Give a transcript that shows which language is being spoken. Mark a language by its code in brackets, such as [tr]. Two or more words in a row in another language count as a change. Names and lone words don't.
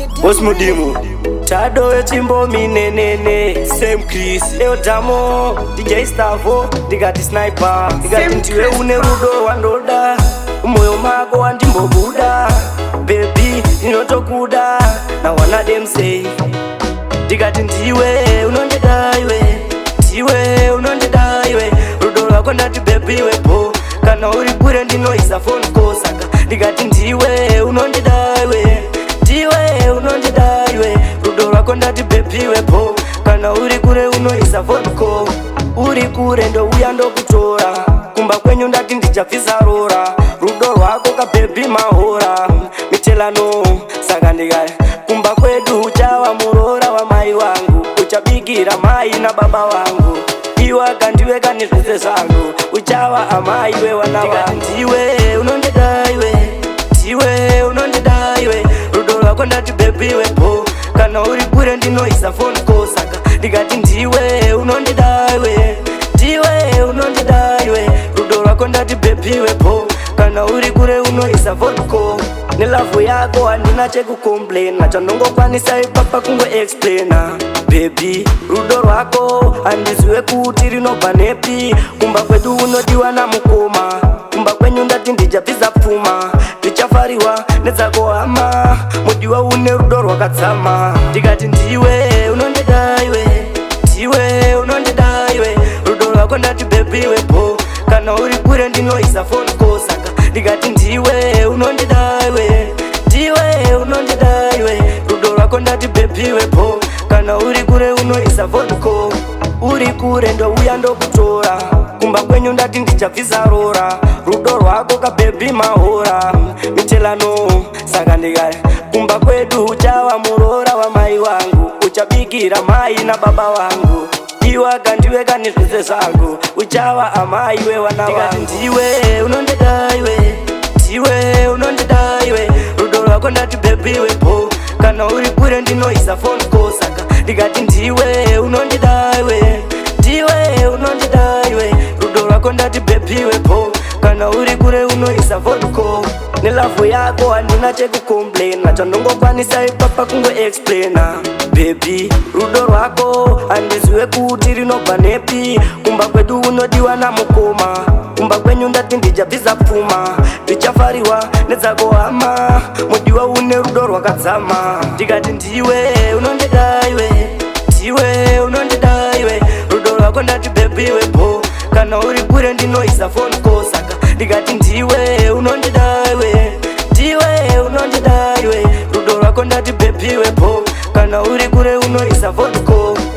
[sn] Boss Mudimu. Tado yechimbo minenene. Same Chris. Leo Damo, D J Stavo, ndikati Sniper. Ndikati Same ndiwe Chris. une rudo wandoda. Moyo mako wandimbobuda. [en] Baby, ndinotokuda. Now one of them say. [sn] Ndikati ndiwe, unondida iwe. Ndiwe, unondida iwe. Rudo rwako ndati baby wepo. Kana uri kure ndinoisa [en] phone call [sn] saka. Ndikati ndiwe, unondida iwe. Ndiwe, unondida iwe. Rudo rwako ndati baby wepo. Kana uri kure unoisa [en] phone call. [sn] Uri kure ndouya ndokutora. Kumba kwenyu ndati ndichabvisa rora. Rudo rwako ka baby mahora. Mitelano, saka ndikati kumba kwedu uchava murora wamai wangu. Uchabigira mai na baba wangu. Iwe kandiwe kane zvese zvangu. Uchava amai wewana wangu. Ndikati ndiwe, unondida iwe. Ndiwe, unondida iwe. Rudo rwako ndati baby wepo. Kana uri kure ndinoisa [en] phone call [sn] saka. Ndikati ndiwe, unondida iwe. Ndiwe, unondida iwe. Rudo rwako ndati baby wepo. Kana uri kure unoisa [en] phone call. [sn] Nelavhu yako handina chekucomplaina. Chandongokwanisa ipapa kungo explaina. Baby, rudo rwako handiziwe kuti rinobva nepi. Kumba kwedu unodiwa namukoma. Kumba kwenyu ndati ndichabvisa pfuma. Ndichafariwa nedzako hama. Mudiwa une rudo rwakadzama. Ndikati ndiwe, unondida iwe. Ndiwe, unondida iwe. Rudo rwako ndati baby wepo. Kana uri kure ndinoisa [en] phone call [sn] saka. Ndikati ndiwe, unondida iwe. Ndiwe, unondida iwe. Rudo rwako ndati baby wepo. Kana uri kure unoisa [en] phone call. [sn] Uri kure ndouya ndokutora. Kumba kwenyu ndati ndichabvisa rora. Rudo rwako ka baby mahora. Mitelano, saka ndikati kumba kwedu uchava murora wamai wangu. Uchabikira mai na baba wangu. Iwe kandiwe kane zvese zvangu. Uchava amai wewana wangu. Ndikati ndiwe, unondida iwe. Ndiwe, unondida iwe. Rudo rwako ndati baby wepo. Kana uri kure ndinoisa [en] phone call [sn] saka. Ndikati ndiwe, unondida iwe. Ndiwe, unondida iwe. Rudo rwako ndati baby wepo. Kana uri kure unoisa [en] phone call. [sn] Nelavhu yako handina chekucomplaina. Chandongokwanisa ipapa kungo explaina. Baby, rudo rwako handiziwe kuti rinobva nepi. Kumba kwedu unodiwa namukoma. Kumba kwenyu ndati ndichabvisa pfuma. Ndichafariwa nedzako hama. Mudiwa une rudo rwakadzama. Ndikati ndiwe, unondida iwe. Ndiwe, unondida iwe. Rudo rwako ndati baby wepo. Kana uri kure ndinoisa [en] phone call [sn] saka. Ndikati ndiwe, unondida iwe. Ndiwe, unondida iwe. Rudo rwako ndati baby wepo. Kana uri kure unoisa [en] phone call.